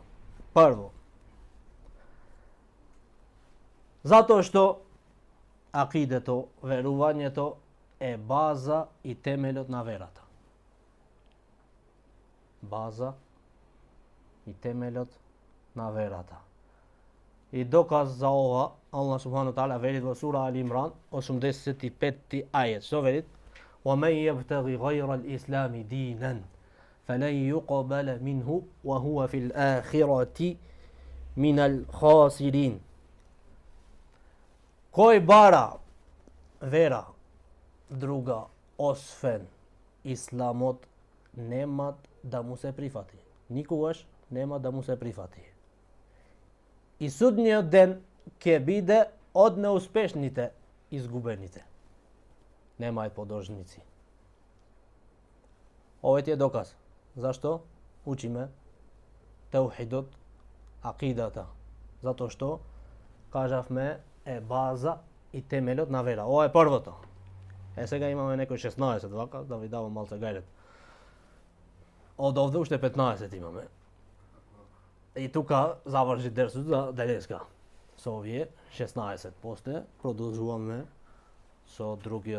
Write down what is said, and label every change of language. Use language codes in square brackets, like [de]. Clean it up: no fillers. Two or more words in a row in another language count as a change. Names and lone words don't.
[mk] Прво, зато што акидето, веровањето е база и темелот на верата. База и темелот на верата. И доказ за ова, [ar] الله سبحانه وتعالى [mk] вели у сура Ал Имран, 85. ајет. Што вели? [ar] وَمَنْ يَبْتَغِ غَيْرَ الْإِسْلَامِ دِينًا فَلَنْ يُقْبَلَ مِنْهُ وَهُوَ فِي الْآخِرَةِ مِنَ الْخَاسِرِينَ. [mk] Кој бара вера друга освен исламот, нема да му се прифати. Никогаш нема да му се прифати. И судниот ден ќе биде од неуспешните изгубените. Немај подложници. Ова ти е доказ. Зошто? Учиме теухидот, акидата. Зато што, кажавме, е база и темелот на вера. Ова е првото. Сега имаме некои 16 вака, да ви давам малце гајлет. Од овде уште 15 имаме. И тука заврши дерсот за денеска. Со овие 16 после продолжуваме со другиот.